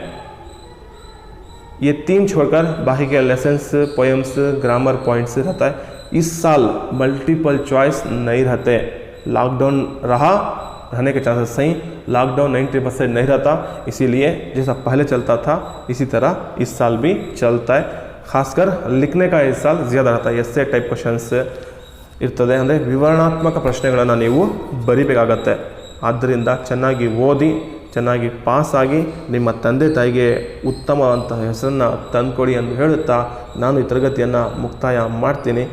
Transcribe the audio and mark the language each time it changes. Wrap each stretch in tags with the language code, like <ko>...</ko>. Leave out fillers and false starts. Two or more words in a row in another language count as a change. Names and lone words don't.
<hi>ये 3 छोड़कर बाकी के</hi> <en>lessons, poems, grammar points</en> <hi>रहता है। इस साल</hi> <en>multiple choice</en> <hi>नहीं रहते। लॉकडाउन रहने के चांसेस सही, लॉकडाउन 90% नहीं रहता, इसीलिए जैसा पहले चलता था इसी तरह इस साल भी चलता है। खासकर लिखने का इस साल ज़्यादा रहता है।</hi> <en>essay type questions</en> <kn>ಇರ್ತದೆ, ಅಂದರೆ ವಿವರಣಾತ್ಮಕ ಪ್ರಶ್ನೆಗಳನ್ನು ನೀವು ಬರಿಬೇಕಾಗತ್ತೆ। ಆದ್ದರಿಂದ ಚೆನ್ನಾಗಿ ಓದಿ, ಚೆನ್ನಾಗಿ ಪಾಸ್ ಆಗಿ ನಿಮ್ಮ ತಂದೆ ತಾಯಿಗೆ ಉತ್ತಮವಂತಹ ಹೆಸರನ್ನು ತಂದುಕೊಡಿ ಎಂದು ಹೇಳುತ್ತಾ ನಾನು ಈ ತರಗತಿಯನ್ನು ಮುಕ್ತಾಯ ಮಾಡ್ತೀನಿ।</kn>